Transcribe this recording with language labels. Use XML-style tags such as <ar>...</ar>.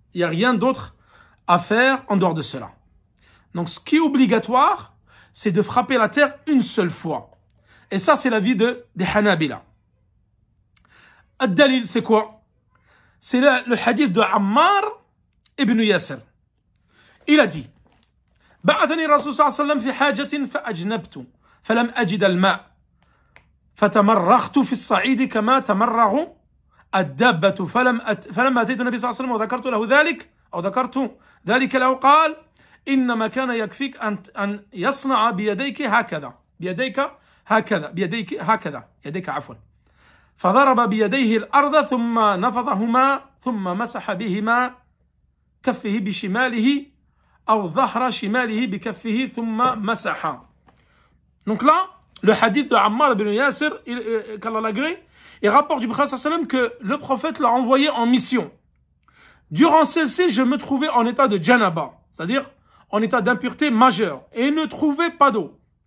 <fr>Il n'y a rien d'autre à faire en dehors de cela. Donc, ce qui est obligatoire, c'est de frapper la terre une seule fois. Et ça, c'est l'avis des Hanabila. Ad-Dalil, c'est quoi? C'est le hadith de Ammar ibn Yasir. Il a dit</fr> <ar>بعثني الرسول صلى الله عليه وسلم في حاجة فأجنبت فلم أجد الماء فتمرغت في الصعيد كما تمرغ الدابة فلما أتيت النبي صلى الله عليه وسلم وذكرت له ذلك أو ذكرت ذلك له قال إنما كان يكفيك أن يصنع بيديك هكذا يديك عفوا فضرب بيديه الأرض ثم نفضهما ثم مسح بهما كفه بشماله أو ظهر شماله بكفه ثم مسح.</ar> <fr>Donc là, le hadith de Ammar ibn Yasir, qu'Allah l'agrée, il rapporte du prophète sallam que le prophète l'a envoyé en mission. Durant celle-ci, je me trouvais en état de janaba, c'est-à-dire en état d'impureté majeure, et ne trouvais pas d'eau.</fr>